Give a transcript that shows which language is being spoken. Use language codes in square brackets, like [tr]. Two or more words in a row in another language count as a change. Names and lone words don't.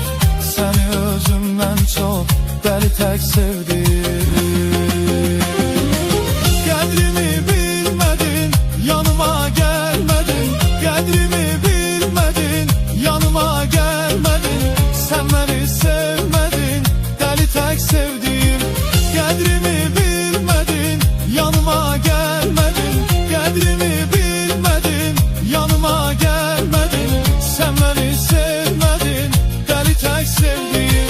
[az] Səni özümdən çox dəli tək sevdim. Qədrimi bilmədin, yanıma gəlmədin. Qədrimi bilmədin, yanıma gəlmədin. Sən məni sevmədin, [tr] deli tek sevdiğim. Qədrimi bilmedin, yanıma gelmedin. Qədrimi bilmedin, yanıma gelmedin. Sen beni sevmedin, deli tek sevdiğim.